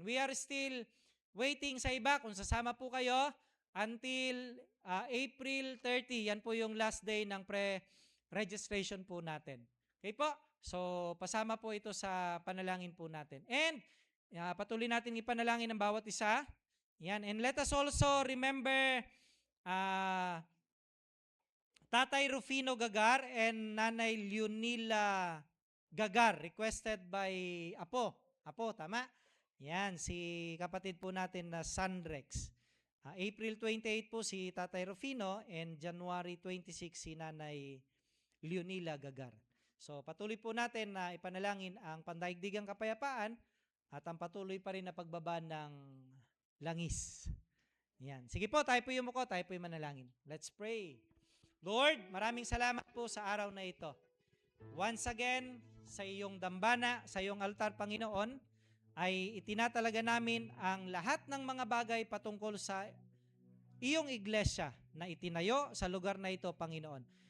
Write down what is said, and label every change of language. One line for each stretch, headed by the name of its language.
English: We are still waiting
Filipino: sa iba kung sasama po kayo until April 30. Yan po yung last day ng pre-registration po natin. Okay po? So pasama po ito sa panalangin po natin. And patuloy natin ipanalangin ang bawat isa. Yan.
English: And let us also remember Tatay Rufino Gagar and Nanay Leonila Gagar, requested by Apo. Apo, tama?
Filipino: Yan, si kapatid po natin na Sandrex. April 28 po si Tatay Rufino and January 26 si Nanay Leonila Gagar. So patuloy po natin na ipanalangin ang pandaigdigang kapayapaan at ang patuloy pa rin na pagbaba ng langis. Yan. Sige po, tayo po yumuko, tayo po yung manalangin.
English: Let's pray.
Filipino: Lord, maraming salamat po sa araw na ito. Once again, sa iyong dambana, sa iyong altar, Panginoon, ay itinatalaga namin ang lahat ng mga bagay patungkol sa iyong iglesia na itinayo sa lugar na ito, Panginoon.